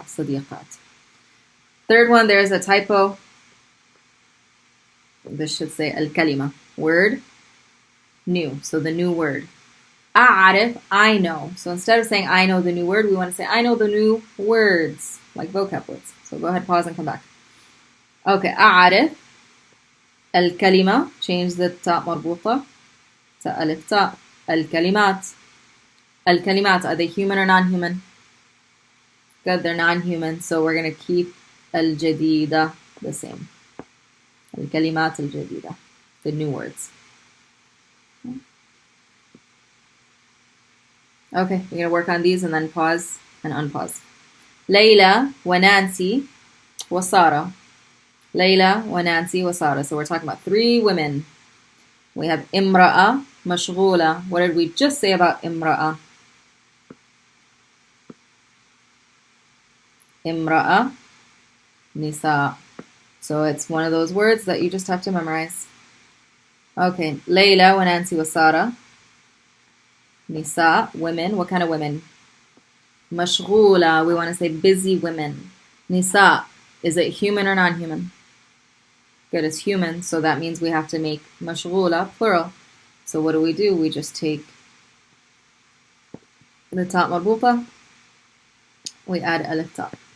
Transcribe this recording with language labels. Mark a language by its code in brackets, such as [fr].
[ar] صديقات. [en] Third one, there's a typo. This should say [ar] الكلمة. [en] Word, new. So the new word. [ar] أعرف, [en] I know. So instead of saying I know the new word, we want to say I know the new words, like vocab words. So go ahead, pause and come back. Okay, [ar] أعرف الكلمة. [en] Change the تاء مربوطة to [ar] ألف تاء. الكلمات. الكلمات, [en] are they human or non-human? Good, they're non-human, so we're going to keep [ar] الجديدة [en] the same. [ar] الكلمات الجديدة, [en] the new words. Okay, we're going to work on these and then pause and unpause. [ar] ليلى ونانسي وسارة. ليلى ونانسي وسارة. [en] So we're talking about three women. We have [ar] امرأة مشغولة. [en] What did we just say about [ar] امرأة? امرأة نساء. [en] So it's one of those words that you just have to memorize. [ar] Okay, ليلى ونانسي وسارة. نساء, [en] women. What kind of women? [ar] مشغولة. [en] We want to say busy women. [ar] نساء. [en] Is it human or non-human? Good, it's human. So that means we have to make [ar] مشغولة [en] plural. So what do? We just take the تاء مربوطة. We add [ar] ألف تاء.